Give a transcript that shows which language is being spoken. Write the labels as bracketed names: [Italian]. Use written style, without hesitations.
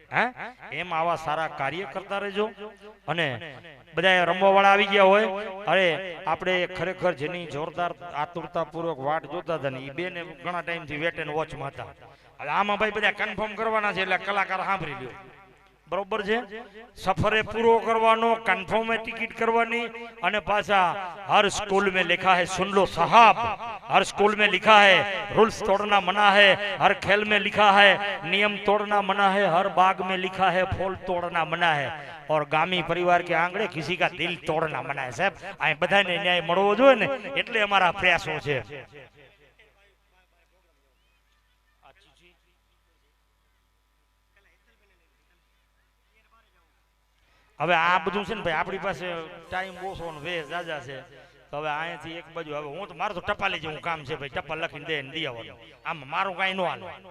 [Gujarati] હા, એમ આવા સારા કાર્ય કરતા રહેજો. અને બધા રમવા વાળા આવી ગયા હોય, અરે આપણે ખરેખર જેની જોરદાર આતુરતા પૂર્વક વાટ જોતા હતા ને એ બેને ઘણા ટાઈમ થી વેટ એન્ડ વોચમાં હતા. હવે આમાં ભાઈ બધા કન્ફર્મ કરવાના છે એટલે કલાકાર સાંભળી લ્યો. બરોબર છે? સફરે પૂરો કરવાનો, કન્ફર્મ ટિકિટ કરવાની. અને પાછા [Hindi] હર स्कूल में लिखा है सुन लो साहब, हर स्कूल में लिखा है रूल्स तोड़ना मना है, हर खेल में लिखा है नियम तोड़ना मना है, हर बाग में लिखा है फूल तोड़ना मना है, और गामी परिवार के आंगणे किसी का दिल तोड़ना मना है. [Gujarati] साहब આ બધાને ન્યાય મળવો જોઈએ ને એટલે અમારા પ્રયાસો છે. હવે આ બધું છે ને ભાઈ આપણી પાસે ટાઈમ ઓછો ને વે જાજા છે, તો હવે અહીંયાથી એક બાજુ હવે હું તો મારું તો ટપાલી જેવું કામ છે ભાઈ, ટપાલ લખીને દે ને દી આવવાનું, આમ મારું કાંઈ ન હાલે.